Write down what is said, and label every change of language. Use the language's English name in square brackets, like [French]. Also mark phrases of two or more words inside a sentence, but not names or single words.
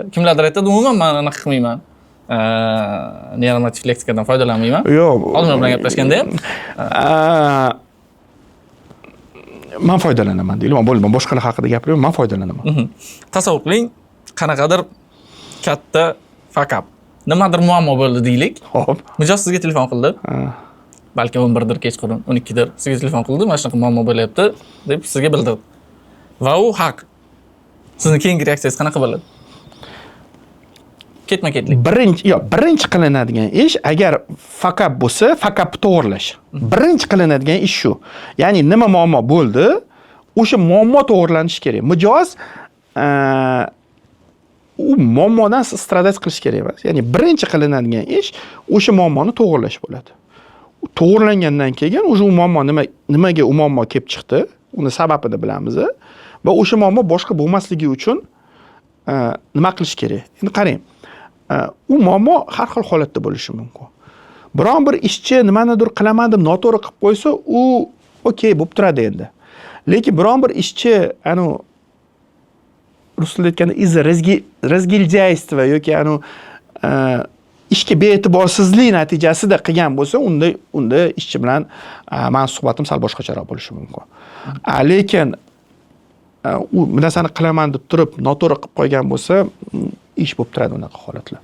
[Uzbek] Kimlardir aytadi, umuman men anaqa qilmayman. Nenormativ leksikadan foydalanmayman. Yo'q. Xodimlar bilan gaplashganda ham men foydalanaman deylik. Men boshqalar haqida gapirmayman, men foydalanaman. Tasavvur qiling, qanaqadir katta [English] fuck up. [Uzbek] Nimadir muammo bo'ldi deylik. Xo'p. Mijoz sizga telefon qildi. Balki 11 dir kechqurun, 12 dir sizga telefon qildi, mana shunaqa muammo bo'lyapti deb sizga bildirdi. Va u haq. Sizning keyingi reaksiyangiz qanaqa bo'ladi? Ketma-ketlik. Birinchi qilinadigan ish, agar [English] fuck up [Uzbek] bo'lsa, [English] fuck up [Uzbek] to'g'rilash. Birinchi qilinadigan ish shu. Ya'ni nima muammo bo'ldi, o'sha muammo to'g'rilanishi kerak. Mijoz u muammodan stradat qilish kerak emas. Ya'ni birinchi qilinadigan ish o'sha muammoni to'g'rilash bo'ladi. To'g'rilangandan keyin o'sha muammo nimaga u muammo kelib chiqdi, uni sababini bilamiz va o'sha muammo boshqa bo'lmasligi uchun nima qilish kerak? Endi qarang. U muammo har xil holatda bo'lishi mumkin. Biron bir ishchi nimanidir qilaman deb noto'g'ri qilib qo'ysa, u okey bo'lib turadi endi. Lekin biron bir ishchi rus tilida aytganda [Russian] из-за разгильдяйства [Uzbek] yoki ishga be'etiborsizlik natijasida qilgan bo'lsa, unda ishchi bilan men suhbatim sal boshqacharoq bo'lishi mumkin. Lekin u bir narsani qilaman deb turib noto'g'ri qilib qo'ygan bo'lsa, ish bo'lib turadi unaqa holatlar.